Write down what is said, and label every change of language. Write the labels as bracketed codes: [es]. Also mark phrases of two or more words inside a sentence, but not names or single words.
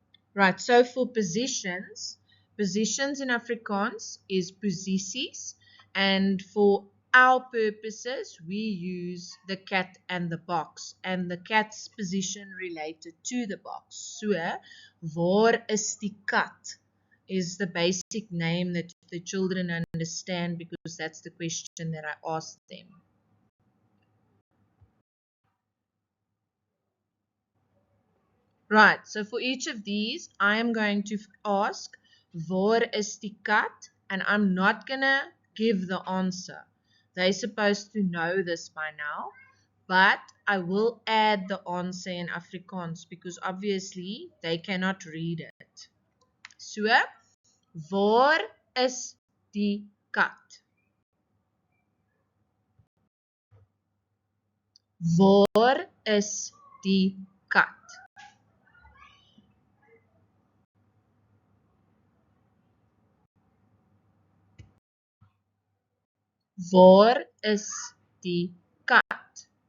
[en] Right, so for positions in Afrikaans is posities, and for our purposes we use the cat and the box, and the cat's position related to the box. So, [af] waar is die kat [en] is the basic name that the children understand, because that's the question that I asked them. Right, so for each of these, I am going to ask, [af] waar is die kat? [en] And I'm not going to give the answer. They're supposed to know this by now, but I will add the answer in Afrikaans because obviously they cannot read it. So, [af] waar is die kat? Waar is die kat? Waar is die kat?